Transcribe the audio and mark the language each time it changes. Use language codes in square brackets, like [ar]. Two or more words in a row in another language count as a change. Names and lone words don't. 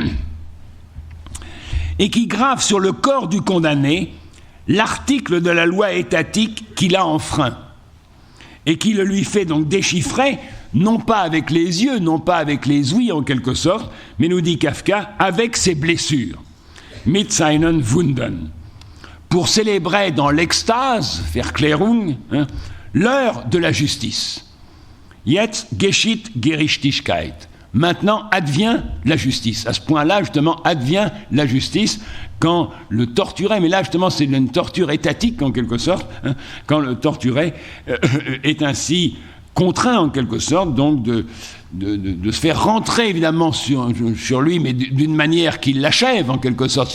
[fr] et qui grave sur le corps du condamné l'article de la loi étatique qu'il a enfreint et qui le lui fait donc déchiffrer, non pas avec les yeux, non pas avec les ouïes en quelque sorte, mais nous dit Kafka, avec ses blessures, [de] mit seinen Wunden, [fr] pour célébrer dans l'extase, Verklärung, l'heure de la justice. [de] Jetzt geschieht Gerechtigkeit. [fr] Maintenant, advient la justice. À ce point-là, justement, advient la justice quand le torturé, mais là, justement, c'est une torture étatique, en quelque sorte, quand le torturé est ainsi contraint, en quelque sorte, donc de se faire rentrer, évidemment, sur lui, mais d'une manière qui l'achève, en quelque sorte.